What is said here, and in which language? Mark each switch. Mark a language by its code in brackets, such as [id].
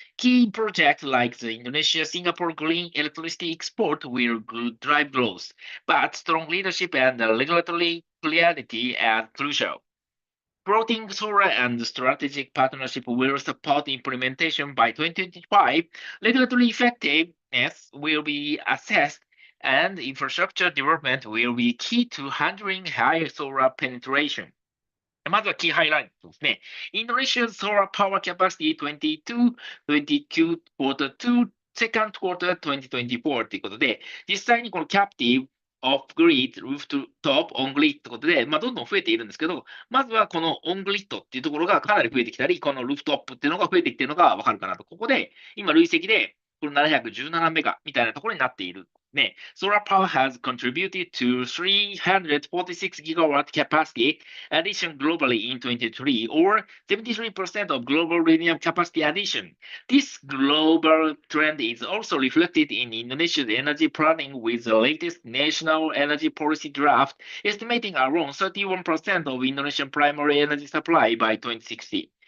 [en] Key projects like the Indonesia-Singapore green electricity export will drive growth, but strong leadership and regulatory clarity are crucial. Floating solar and strategic partnership will support implementation by 2025. Regulatory effectiveness will be assessed, and infrastructure development will be key to handling high solar penetration. [ja] まずはキーハイライトですね。 [en] Indonesia's solar power capacity 22, 22 quarter 2, second quarter 2024 [ja] ということで、実際にこの [en] captive of grid, rooftop, on grid [ja] ということで、どんどん増えているんですけど、まずはこの on grid っていうところがかなり増えてきたり、このルーフトップっていうのが増えてきているのがわかるかなと。ここで、今累積で、この717メガみたいなところになっている。ね、 [en] Solar power has contributed to 346 gigawatt capacity addition globally in 2023, or 73% of global renewable capacity addition. This global trend is also reflected in Indonesia's energy planning, with the latest national energy policy draft estimating around 31% of Indonesian primary energy supply by 2060.